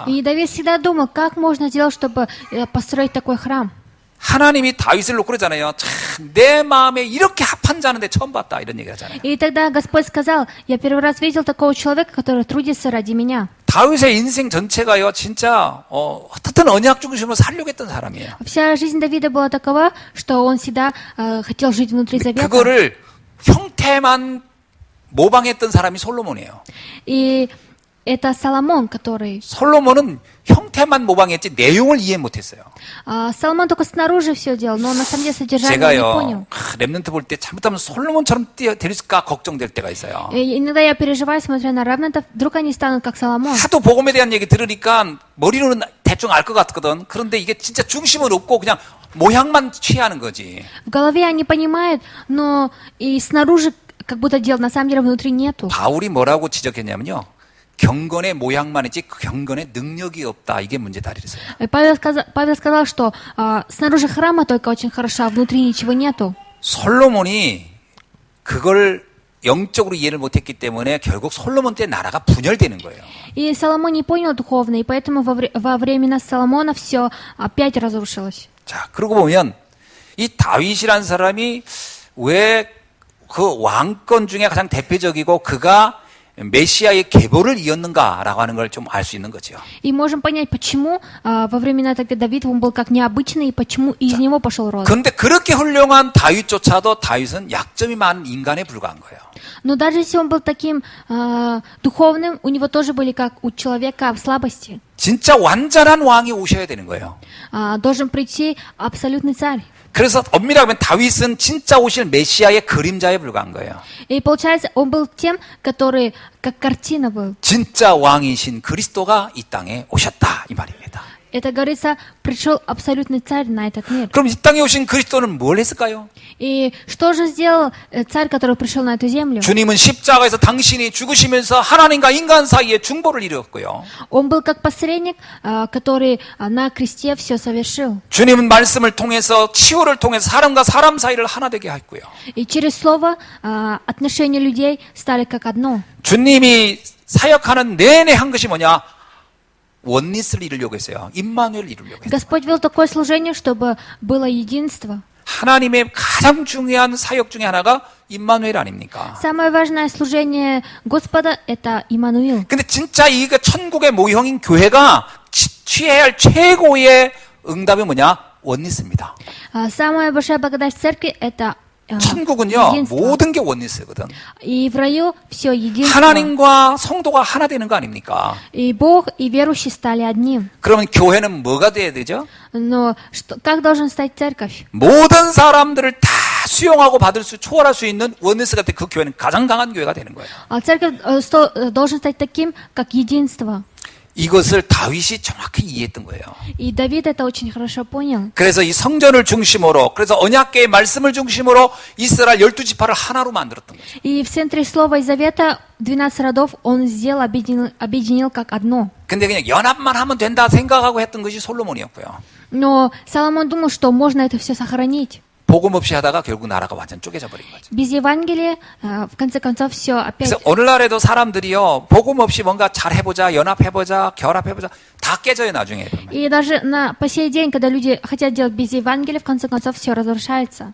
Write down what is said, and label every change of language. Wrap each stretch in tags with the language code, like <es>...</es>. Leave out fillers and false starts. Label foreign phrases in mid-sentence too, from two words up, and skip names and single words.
<ru>И Давид всегда думал, как можно сделать, чтобы построить такой храм.</ru> <ko>하나님이 다윗을 놓고 그러잖아요. 참, 내 마음에 이렇게 합한 자는데 처음 봤다 이런 얘기 하잖아요.</ko> <ru>И тогда Господь сказал, я первый раз видел такого человека, который трудится ради меня.</ru> <ko>다윗의 인생 전체가요, 진짜 어떻든 언약 중심으로 살려고 했던 사람이에요.</ko> <ru>Вся жизнь Давида была такова, что он всегда хотел жить внутри завета.</ru> <ko>그거를 형태만 모방했던 사람이 솔로몬이에요.</ko> <ru>И это Соломон, который...</ru> <ko>솔로몬은 형태만 모방했지 내용을 이해 못했어요.</ko> <ru>Соломон только снаружи все делал, но на самом деле содержание не понял.</ru> <ko>제가요, 렘넌트 볼 때 잘못하면 솔로몬처럼 될까 걱정될 때가 있어요.</ko> <ru>И иногда я переживаю, смотря на равнатов, вдруг они станут как Соломон.</ru> <ko>하도 복음에 대한 얘기 들으니까 머리로는 대충 알 것 같거든. 그런데 이게 진짜 중심은 없고 그냥 모양만 취하는 거지.</ko> <ru>В голове они понимают, но и снаружи как будто делают, на самом деле внутри нету.</ru> <ko>바울이 뭐라고 지적했냐면요. 경건의 모양만 있지 그 경건의 능력이 없다. 이게 문제다 그랬어요.</ko> <ru>Павел сказал, что снаружи храма только очень хорошо, а внутри ничего нету.</ru> <ko>솔로몬이 그걸 영적으로 이해를 못했기 때문에 결국 솔로몬 때 나라가 분열되는 거예요.</ko> <ru>И Соломон не понял духовно, и поэтому во времена Соломона все опять разрушилось.</ru> <ko>자, 그러고 보면 이 다윗이라는 사람이 왜 그 왕권 중에 가장 대표적이고 그가 메시아의 계보를 이었는가라고 하는 걸 좀 알 수 있는 거죠.</ko> <ru>И можем понять, почему во времена тогда Давида он был как необычный, и почему из него пошел род.</ru> <ko>그런데 그렇게 훌륭한 다윗조차도 다윗은 약점이 많은 인간에 불과한 거예요.</ko> <ru>Но даже если он был таким духовным, у него тоже были, как у человека, слабости.</ru> <ko>진짜 완전한 왕이 오셔야 되는 거예요.</ko> <ru>Должен прийти абсолютный царь.</ru> <ko>그래서 엄밀하게 보면 다윗은 진짜 오실 메시아의 그림자에 불과한 거예요.</ko> <ru>И получается, он был тем, который как картина был.</ru> <ko>진짜 왕이신 그리스도가 이 땅에 오셨다 이 말입니다.</ko> <ru>Это говорится, пришел абсолютный царь на этот мир.</ru> <ko>그럼 이 땅에 오신 그리스도는 뭘 했을까요?</ko> <ru>И что же сделал царь, который пришел на эту землю?</ru> <ko>주님은 십자가에서 당신이 죽으시면서 하나님과 인간 사이에 중보를 이루었고요.</ko> <ru>Он был как посредник, который на кресте все совершил.</ru> <ko>주님은 말씀을 통해서 치유를 통해서 사람과 사람 사이를 하나 되게 했고요.</ko> <ru>И через слово отношения людей стали как одно.</ru> <ko>주님이 사역하는 내내 한 것이 뭐냐? 원리스를 이루려고 했어요. 임마누엘을 이루려고 했어요.</ko> <ru>Господь вел такое служение, чтобы было единство.</ru> <ko>하나님의 가장 중요한 사역 중에 하나가 임마누엘 아닙니까?</ko> <ru>Самое важное служение Господа – это Иммануил.</ru> <ko>근데 진짜 이 천국의 모형인 교회가 취해야 할 최고의 응답이 뭐냐? 원리스입니다.</ko> <ru>Самая большая благодать церкви – это</ru> <ko>천국은요,</ko> <ru>единство.</ru> <ko>모든 게 원리스거든.</ko> <ru>И в раю все единство.</ru> <ko>하나님과 성도가 하나 되는 거 아닙니까?</ko> <ru>И Бог, и верующие стали одним.</ru> <ko>그러면 교회는 뭐가 돼야 되죠?</ko> <ru>Но как должен стать церковь?</ru> <ko>모든 사람들을 다 수용하고 받을 수, 초월할 수 있는 원리스 같은 그 교회는 가장 강한 교회가 되는 거예요.</ko> <ru>Церковь должен стать таким, как единство.</ru> <ko>이것을 다윗이 정확히 이해했던 거예요.</ko> <ru>И Давид это очень хорошо понял.</ru> <ko>그래서 이 성전을 중심으로, 그래서 언약궤의 말씀을 중심으로 이스라엘 12지파를 하나로 만들었던 거죠.</ko> <ru>И в центре Слова и Завета 12 родов он сделал, объединил как одно.</ru> <ko>근데 그냥 연합만 하면 된다 생각하고 했던 것이 솔로몬이었고요.</ko> <ru>Но Соломон думал, что можно это все сохранить.</ru> <ko>복음 없이 하다가 결국 나라가 완전 쪼개져 버린 거죠.</ko> <ru>Без Евангелия, в конце концов, все опять.</ru> <ko>그래서 오늘날에도 사람들이요, 복음 없이 뭔가 잘 해보자, 연합해보자, 결합해보자, 다 깨져요, на중에.</ko> <ru>И даже по сей день, когда люди хотят делать без Евангелия, в конце концов, все разрушается.</ru>